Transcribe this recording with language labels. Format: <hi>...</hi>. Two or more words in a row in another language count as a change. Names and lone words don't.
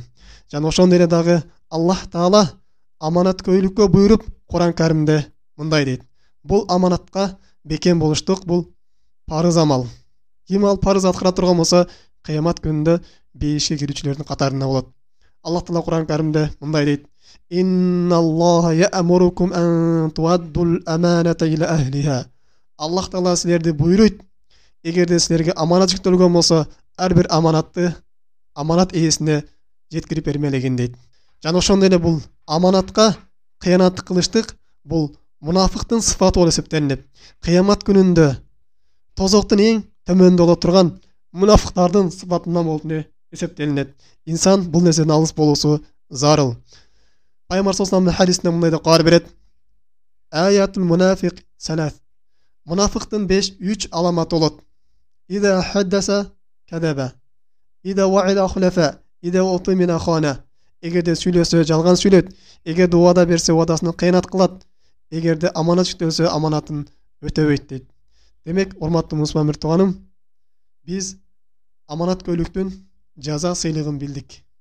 <ky>Жана ошондой эле дагы Аллах Таала аманаткөйлүккө буйруп Кур'ан Каримде мындай дейт: бул аманатка бекем болуштук бул парыз амал. Ким ал парыз аткара турган болсо, кыямат күнүндө бейишке кирүүчүлөрдүн катарында болот. Аллах Таала Кур'ан Каримде мындай дейт:</ky> <ar>إن الله يأمركم أن تؤدوا الأمانات إلى أهلها.</ar> <ky>Аллах Таала силерди буйруйт, эгерде силерге аманат жүктөлгөн болсо, ар бир аманатты аманат ээсине жеткирип бермелегин дейт. Жана ошондой эле бул аманатка кыянат кылыштык бул мунафыктын сыфаты болуп эсептелинет. Кыямат күнүндө тозоктун эң төмөндө боло турган мунафыктардын сыфатынан болуп эсептелинет. Инсан бул нерседен алыс болуусу зарыл. Пайгамбар</ky> <ar>صلى الله عليه وسلم</ar> <ky>хадисинде мындай деп кабар берет:</ky> <ar>آية المنافق ثلاث.</ar> <ky>Мунафыктын 3 аламаты болот.</ky> <ar>إذا حدث كذب، إذا وعد أخلف، إذا اؤتمن خان.</ar> <ky>Эгерде сүйлөсө жалган сүйлөйт, эгерде убада берсе убадасын кыянат кылат, эгерде аманат жүктөлсө аманатын өтөбөйт дейт. Демек, урматтуу мусулман бир тууганым, биз аманаткөйлүктүн жаза сыйлыгын билдик.</ky>